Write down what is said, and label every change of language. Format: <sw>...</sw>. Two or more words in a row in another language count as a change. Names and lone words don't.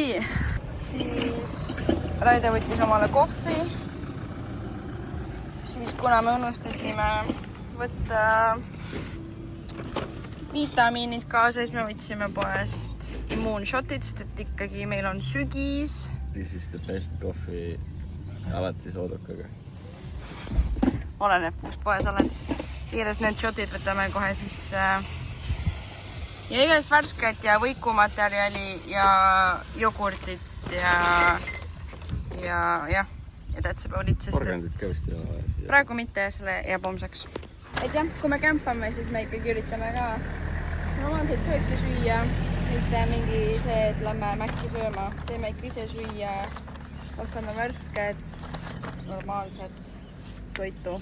<et>Siis Raide võttis omale kohvi. siis kuna me unustasime võtta vitamiinid kaasa, siis me võtsime poest immuunshotid, sest et ikkagi meil on sügis.</et> <en>This is the best coffee</en> <et>alati soodukaga. Oleneb, kus poes oled. Kiires need shotid võtame kohe sisse. Ja igast värsket ja võikumaterjali ja jogurtit ja</et> <en>that's about it,</en> <et>sest Organdit ka vist ei ole. praegu mitte, selle jääb homseks. Et jah, kui me kämpame, siis me ikkagi üritame ka normaalseid sööki süüa, mitte mingi see, et lähme Mäkki sööma. Teeme ikka ise süüa, ostame värsket, normaalset toitu.</et>